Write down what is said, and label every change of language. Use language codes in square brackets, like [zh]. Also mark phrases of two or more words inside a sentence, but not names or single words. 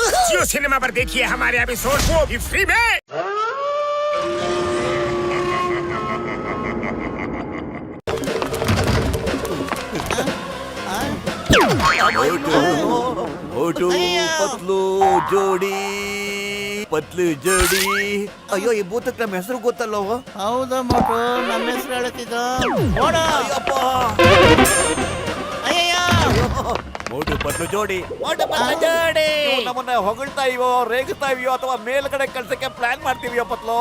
[hi] जियो सिनेमा पर देखिए हमारे एपिसोड को भी फ्री में। मोटू पतलू जोड़ी [kn] ಪತ್ಲು ಜೋಡಿ. ಅಯ್ಯೋ ಈ ಭೂತಕ್ಕೆ ನಮ್ಮ ಹೆಸರು ಗೊತ್ತಲ್ಲೋ? ಹೌದಾ ಮೋಟು, ನಮ್ಮ ಹೆಸರು ಹೇಳ್ತಿದ್ದ. ಮೋಟು ಪತ್ಲು ಜೋಡಿ, ಮೋಟು ಪತ್ಲು ಜೋಡಿ. ನಮ್ಮನ್ನ ಹೊಗಳ್ತಾ ಇವೋ, ರೇಗುತ್ತಾ ಇವೋ, ಅಥವಾ ಮೇಲ್ಗಡೆ ಕಳ್ಸಕ್ಕೆ ಪ್ಲಾನ್ ಮಾಡ್ತೀವಿಯೋ ಪತ್ಲು?